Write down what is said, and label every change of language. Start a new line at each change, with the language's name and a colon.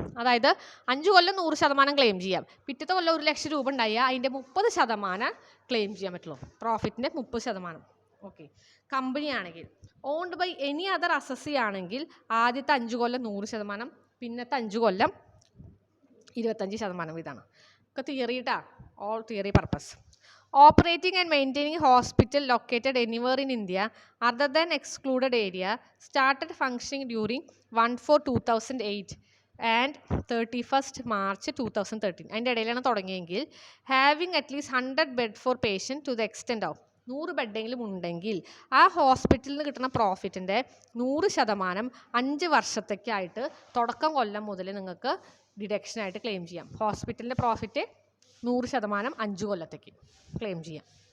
Malayalam: അതായത് 5 കൊല്ലം 100% ക്ലെയിം ചെയ്യാം. പിറ്റത്തെ കൊല്ലം 1,00,000 രൂപ ഉണ്ടായാൽ അതിൻ്റെ 30% ക്ലെയിം ചെയ്യാൻ പറ്റുള്ളൂ. പ്രോഫിറ്റിൻ്റെ 30%. ഓക്കെ. കമ്പനി ആണെങ്കിൽ
English: owned by any other assessee
Malayalam: ആണെങ്കിൽ ആദ്യത്തെ 5 കൊല്ലം 100%, പിന്നത്തെ 5 കൊല്ലം 25% ഇതാണ്. ഒക്കെ തിയറി ട്ടാ, all theory purpose.
English: Operating and maintaining hospital located anywhere in India other than excluded area started functioning during 1/4/2008 and 31st March 2013.
Malayalam: അതിൻ്റെ ഇടയിലാണ് തുടങ്ങിയെങ്കിൽ
English: having at least 100 bed for patient to the extent of
Malayalam: 100 ബെഡെങ്കിലും ഉണ്ടെങ്കിൽ ആ ഹോസ്പിറ്റലിൽ നിന്ന് കിട്ടുന്ന പ്രോഫിറ്റിൻ്റെ 100% 5 വർഷത്തേക്കായിട്ട് തുടക്കം കൊല്ലം മുതൽ നിങ്ങൾക്ക് ഡിഡക്ഷനായിട്ട് ക്ലെയിം ചെയ്യാം. ഹോസ്പിറ്റലിൻ്റെ പ്രോഫിറ്റ് 100% 5 കൊല്ലത്തേക്ക് ക്ലെയിം ചെയ്യാം.